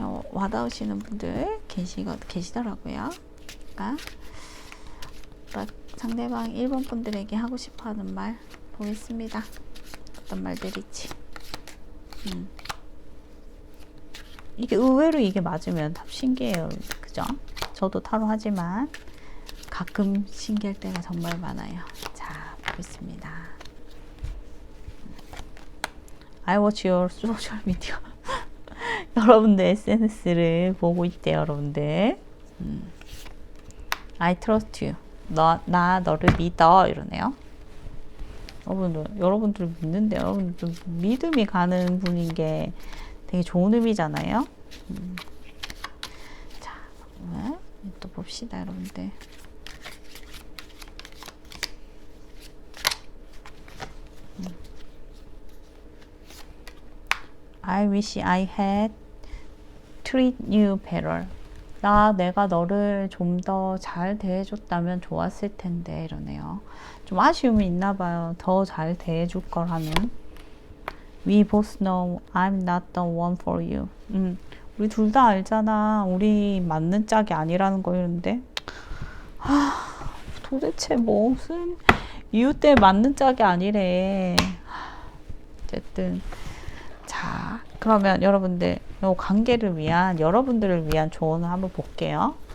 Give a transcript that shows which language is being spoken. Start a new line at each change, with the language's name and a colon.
Korean: 와닿으시는 분들 계시더라고요. 그러니까 상대방 1번 분들에게 하고 싶어 하는 말 보겠습니다. 어떤 말들일지. 이게 의외로 이게 맞으면 참 신기해요. 그죠? 저도 타로 하지만 가끔 신기할 때가 정말 많아요. 자, 보겠습니다.
English: I watch your social media.
Korean: 여러분들 SNS를 보고 있대요, 여러분들.
English: I trust you.
Korean: 나 너를 믿어. 이러네요. 여러분들 믿는데, 여러분들 믿음이 가는 분인 게 되게 좋은 의미잖아요. 자, 또 봅시다, 여러분들.
English: I wish I had treat you better.
Korean: 내가 너를 좀 더 잘 대해줬다면 좋았을 텐데 이러네요. 좀 아쉬움이 있나 봐요. 더 잘 대해줄 거라는.
English: We both know I'm not the one for you.
Korean: 우리 둘 다 알잖아. 우리 맞는 짝이 아니라는 거였는데. 도대체 무슨 이유 때문에 맞는 짝이 아니래. 어쨌든 자, 그러면 여러분들 요 관계를 위한 여러분들을 위한 조언을 한번 볼게요.